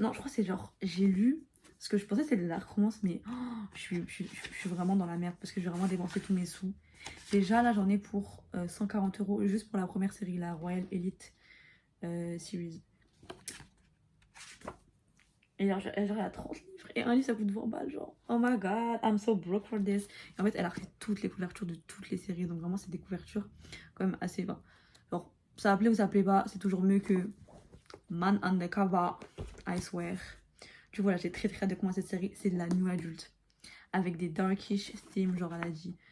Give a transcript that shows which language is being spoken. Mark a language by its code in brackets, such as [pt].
[fr] Non, je crois que c'est genre, j'ai lu ce que je pensais c'était de la dark romance, mais je suis vraiment dans la merde parce que j'ai vraiment dépensé tous mes sous. Déjà, là, j'en ai pour 140 € juste pour la première série, la Royal Elite Series. Et genre, il y a 30 livres et un livre ça coûte 20 balles, genre. [en] Oh my god, I'm so broke for this. [fr] Et en fait, elle a fait toutes les couvertures de toutes les séries, donc vraiment, c'est des couvertures quand même assez bas. Genre, ça plaît ou ça plaît pas, c'est toujours mieux que Man Undercover, I swear. Du coup, voilà, j'ai très très hâte de commencer cette série. C'est de la new adult avec des darkish themes, genre elle a dit.